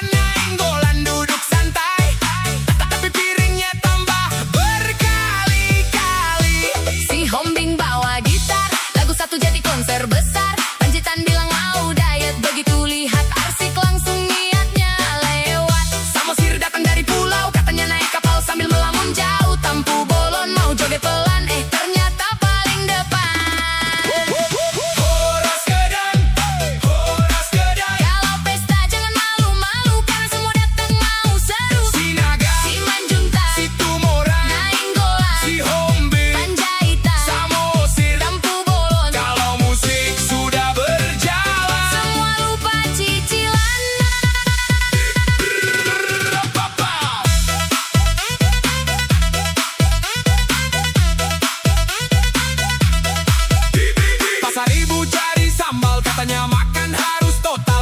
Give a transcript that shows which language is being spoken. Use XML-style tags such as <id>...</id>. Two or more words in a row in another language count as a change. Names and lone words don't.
<id>Nainggolan duduk santai, tapi piringnya tambah berkali-kali. Si Hombing bawa gitar, lagu satu jadi konser besar. Panjitan bilang mau diet, begitu lihat arsik langsung niatnya lewat. Samosir datang dari pulau, Katanya naik kapal sambil melamun jauh. Tampu bolon mau joget pelan, ternyata paling depan.</id> <bbc>Horas Kedan, Horas Kedan.</bbc> <id>Kalau pesta jangan malu-malu, karena semua datang mau seru. Sinaga, Si Manjunta, Situ Morang, Nainggolan, Si Hombing, Panjaitan, Samosir. Tampu bolon, Kalau musik sudah berjalan, semua lupa cicilan. Pasar ibu cari sambal, katanya makan harus total.</id>